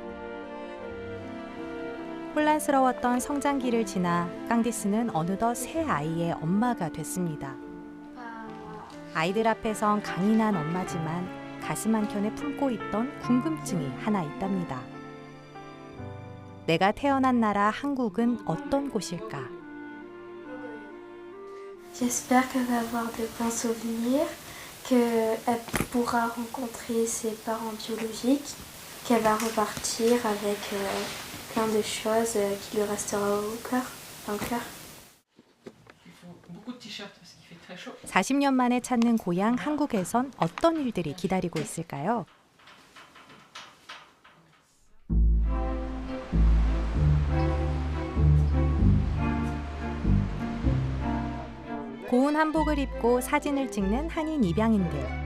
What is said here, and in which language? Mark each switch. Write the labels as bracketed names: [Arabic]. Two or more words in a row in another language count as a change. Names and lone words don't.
[Korean] 혼란스러웠던 성장기를 지나 깡디스는 어느덧 새 아이의 엄마가 됐습니다. 아이들 앞에선 강인한 엄마지만 가슴 한켠에 품고 있던 궁금증이 하나 있답니다. 내가 태어난 나라 한국은 어떤 곳일까? [French] J'espère qu'elle va avoir de bons souvenirs, qu'elle pourra rencontrer ses parents biologiques, qu'elle va repartir avec plein de choses qui lui resteront au cœur, dans le cœur. [Korean] 40년 만에 찾는 고향 한국에선 어떤 일들이 기다리고 있을까요? 고운 한복을 입고 사진을 찍는 한인 입양인들.